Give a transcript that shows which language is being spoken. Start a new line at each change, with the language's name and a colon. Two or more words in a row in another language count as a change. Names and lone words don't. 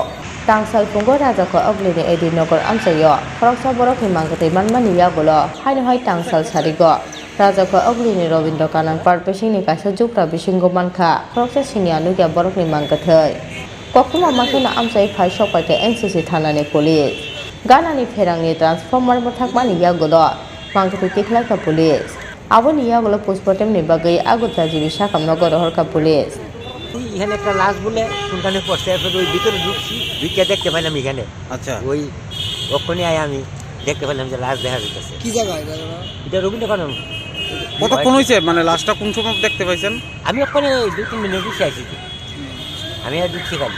Kok Borok: Tangsal Fungo Rajako Ogleni Edi Nogor Amchayo, Kroksa Borok ni Mangkathai Manmani Yagulo, Hai Tangsal Sarigo, Rajako Ogleni Robindra Kanan Part Bisini Kaisa Jupra Bishingo Manka, Kroksa Singya Nugia Borok ni Mangkathai. Kokuma Makena Amchai Phai Sokpaite NCC Thanani Police. Ganani Pherangni Transformer Mothakmani Yagulo, Mangkathai Tikhlaka Police. Aboni Yagulo Postmortem ni Bagai Agota Jibi Shakam Nogor Horka Police.
Bangla: এখানে একটা লাশ বলে কোনখানে পড়ছে এরপর ওই ভিতরে ঢুকছি ঢুকে দেখতে পাইলাম এখানে আচ্ছা ওই ওখানে আয় আমি দেখতে পাইলাম যে লাশ দেখা যাচ্ছে কি জায়গায় এটা রবীন্দ্র কানন কতক্ষণ হয়েছে মানে লাশটা কোন সময় দেখতে পাইছেন আমি ওখানে 2-3 মিনিট বসে আছি আমি আর ঢুকছি খালি